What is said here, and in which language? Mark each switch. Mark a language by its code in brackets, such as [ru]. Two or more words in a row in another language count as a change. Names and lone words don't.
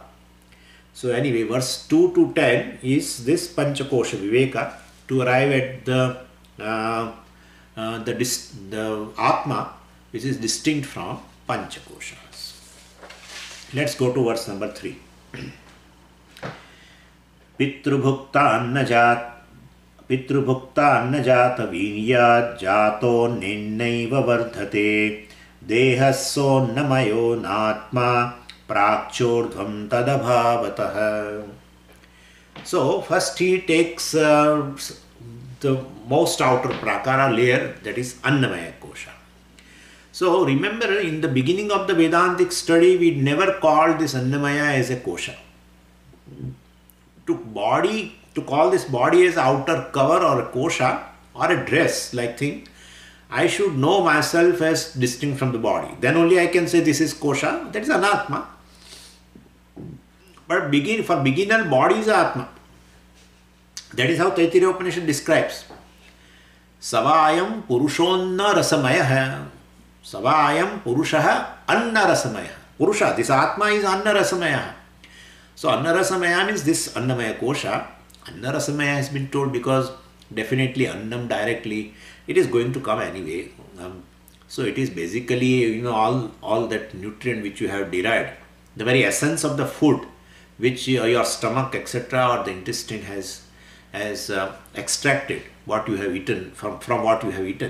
[en] So anyway, verse 2 to 10 is this [sa] Panchakosha Viveka [en] to arrive at the Atma, which is distinct from Panchakoshas. Let's go to verse number 3. [sa] Pitrubhukta annajata vinyat jato ninnaiva vardhate dehasso namayo natma prakchordhvam tadabhavatah. [en] So first he takes the most outer prakara layer, that is [sa] Annamaya Kosha. [en] So remember, in the beginning of the Vedantic study, we never called this Annamaya as a Kosha. To call this body as outer cover or a Kosha or a dress like thing, I should know myself as distinct from the body. Then only I can say this is Kosha, that is Anatma. But for beginner, body is Atma. That is how Taittiriya Upanishad describes. [sa] Savayam purushonna rasamaya. Savayam purushaha anna rasamaya. Purusha, [en] this Atma is [sa] anna rasamaya. [en] So [sa] anna rasamaya [en] means this [sa] Annamaya Kosha. Anna rasamaya [en] has been told because definitely Annam directly, it is going to come anyway. So it is basically, all that nutrient which you have derived, the very essence of the food which your stomach, etc., or the intestine has extracted what you have eaten from what you have eaten.